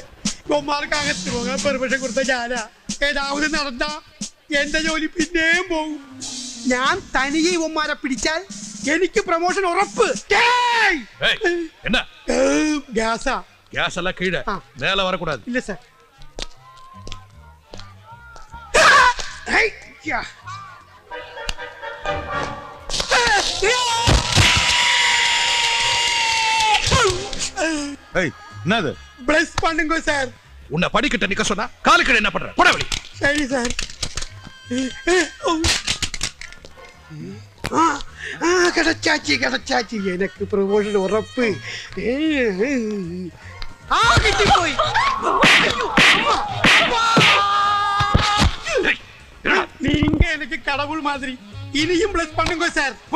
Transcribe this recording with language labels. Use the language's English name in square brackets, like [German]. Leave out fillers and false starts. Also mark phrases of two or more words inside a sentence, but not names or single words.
[Malayalam] ഇവന്മാർക്ക് അകത്ത് പോകാൻ പെർമിഷൻ കൊടുത്ത ഞാനാ. ഏതാവത് നടന്ന എന്റെ ജോലി പിന്നെയും പോകും. ഞാൻ തനിയെ ഇവന്മാരെ പിടിച്ചാൽ എനിക്ക് പ്രൊമോഷൻ ഉറപ്പ്. ഗ്യാസാ? ഗ്യാസ് എല്ലാം കീഴെ മേലെ വരക്കൂടാது. ഇല്ല സാർ. [Tamil] என்னது? பிளஸ் பண்ணுங்க சார். உன்னை படிக்கிட்ட நிக்க சொன்னா காலுக்கு என்ன பண்ற? போட வெளி. சரி சார். கிடைச்சாச்சி எனக்கு [Malayalam] പ്രൊമോഷൻ ഉറപ്പ്. കിട്ടിപ്പോയി. [Tamil] நீங்க எனக்கு கடவுள் மாதிரி. இனியும் பிளஸ் பண்ணுங்க சார்.